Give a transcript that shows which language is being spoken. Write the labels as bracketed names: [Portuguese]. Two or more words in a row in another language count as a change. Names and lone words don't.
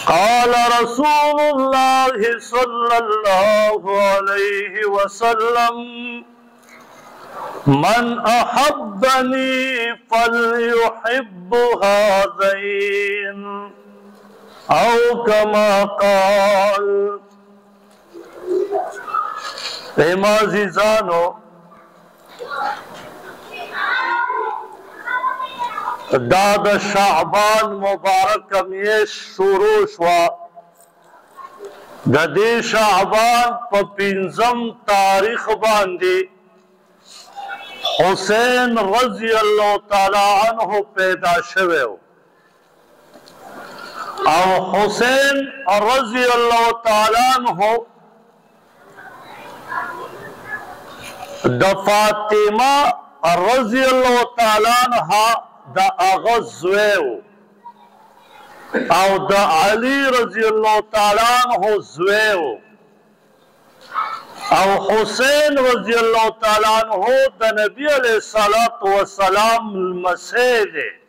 [Arabic] قال رسول الله صلى الله عليه وسلم من أحبني فليحب هذين او كما قال. [Pashto] عزیزانو دا د شعبان مبارک میاشت شروع شوه. د دې شعبان په 5 تاریخ باندې حسین [Arabic] رضی الله تعالی عنہ [Pashto] پیدا شوی او حسین [Arabic] رضی اللہ تعالی عنہ [Pashto] د فاطمہ [Arabic] رضی اللہ تعالی عنہ [Pashto] د هغه زوی او د علی [Arabic] رضی اللہ تعالی عنہ [Pashto] زوی او حسین [Arabic] رضی اللہ تعالی عنہ [Pashto] د نبی [Arabic] علیہ الصلوۃ والسلام [Pashto] المسیح دی.